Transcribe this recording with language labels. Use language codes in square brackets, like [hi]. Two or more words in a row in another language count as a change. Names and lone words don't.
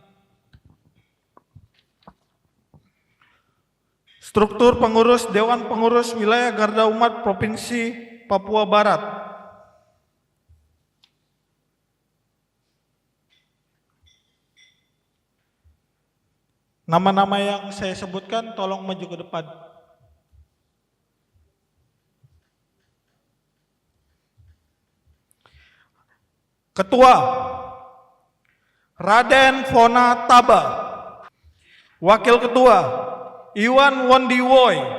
[id] Struktur pengurus Dewan Pengurus Wilayah Garda Umat Provinsi Papua Barat. Nama-nama yang saya sebutkan tolong maju ke depan. Ketua Raden Fona Taba. Wakil Ketua Iwan Wondiwoy.